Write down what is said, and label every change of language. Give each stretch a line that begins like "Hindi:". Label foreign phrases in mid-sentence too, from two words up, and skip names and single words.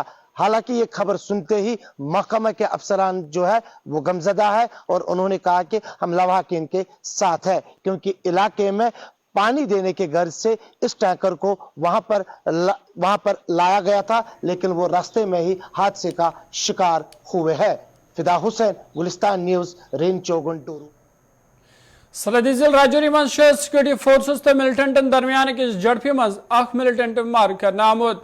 Urdu: حالانکہ یہ خبر سنتے ہی محکمہ کے افسران جو ہے وہ غمزدہ ہے اور انہوں نے کہا کہ ہم لواحقین کے ساتھ ہے کیونکہ علاقے میں پانی دینے کے غرض سے اس ٹینکر کو وہاں پر لایا گیا تھا لیکن وہ راستے میں ہی حادثے کا شکار ہوئے ہیں. फिदा हुसैन, गुलिस्तान न्यूज, रेन चौगुन टूरू।
Kashmiri: सलदी जिल राजौरी मज
English: security forces
Kashmiri: तो मिलिटेंटन दरमियान अकिस झड़पि मज अख मिलिटेंट मार करने आमुत।